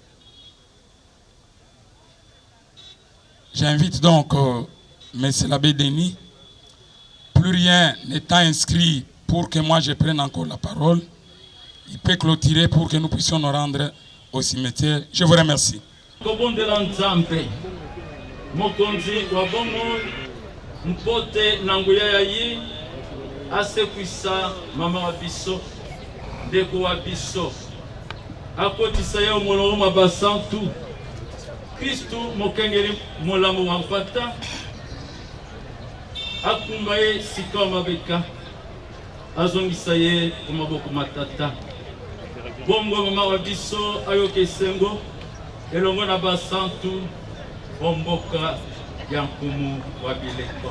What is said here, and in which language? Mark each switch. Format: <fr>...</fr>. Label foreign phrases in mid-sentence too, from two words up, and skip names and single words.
<fr>J'invite donc M. l'abbé Denis, plus rien n'étant inscrit pour que moi je prenne encore la parole, il peut clôturer pour que nous puissions nous rendre au cimetière. Je vous remercie.</fr> <ln>Mpote nanguya yayi asekwisa mama wa biso ndeko wa biso akotisa yo molongo mabasantu Kristu mokengeli molamu wa mpata akumba ye sika wa mabeka azongisa ye kumaboko matata bongo mama wa biso ayoka esengo elongo na basantu omboka Yankumu Wabileko.</ln>